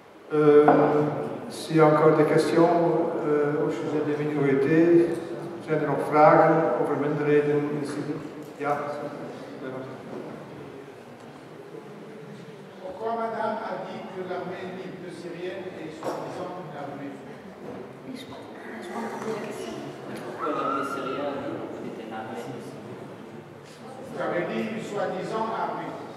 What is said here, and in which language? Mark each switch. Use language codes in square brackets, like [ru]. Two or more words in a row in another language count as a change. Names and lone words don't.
[fr] S'il y a encore des questions au sujet des minorités, [nl] zijn er nog vragen over minderheden in Syrië? Ja. [fr] Pourquoi madame a dit que l'armée libre syrienne est soi-disant une armée? Pourquoi l'armée syrienne était une armée? Vous avez dit une soi-disant armée.